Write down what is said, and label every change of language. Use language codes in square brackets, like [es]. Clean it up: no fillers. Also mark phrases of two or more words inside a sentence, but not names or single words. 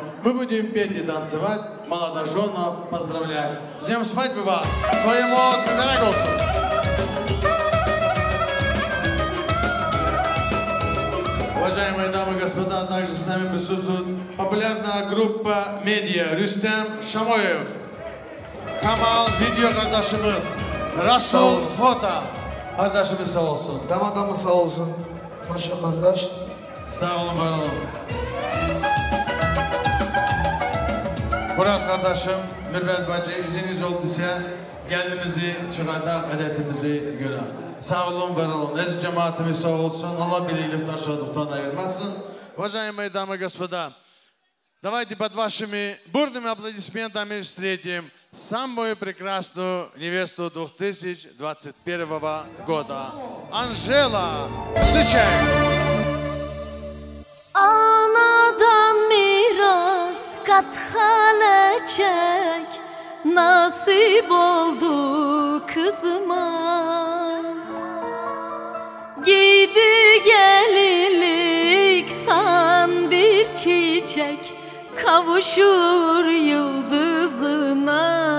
[ru] Мы будем петь и танцевать, молодоженов поздравлять. С днем свадьбы вас! Своему голосу! Уважаемые дамы и господа, также с нами присутствует популярная группа «Медиа» Рустем Шамоев, Камал видео [tr] kardeşimiz, Rasul foto kardeşimiz sağ olsun. Damadamı sağ olsun. Maşa kardeş. Sağ olun, var olun. Murat kardeşim, Mürvet bacı iziniz olduysa gelinimizi çıkardak, adetimizi göre. Sağ olun, var olun. Aziz cemaatimiz sağ olsun. Allah birlikten, şadıktan ayırmasın. [ru] Уважаемые дамы и господа, давайте под вашими бурными аплодисментами встретим самую прекрасную невесту 2021 года. Анжела, встречаем! [tr] Anadan miras kat halecek nasip oldu kızıma. Giydi gelinlik san bir çiçek kavuşur yıldızına.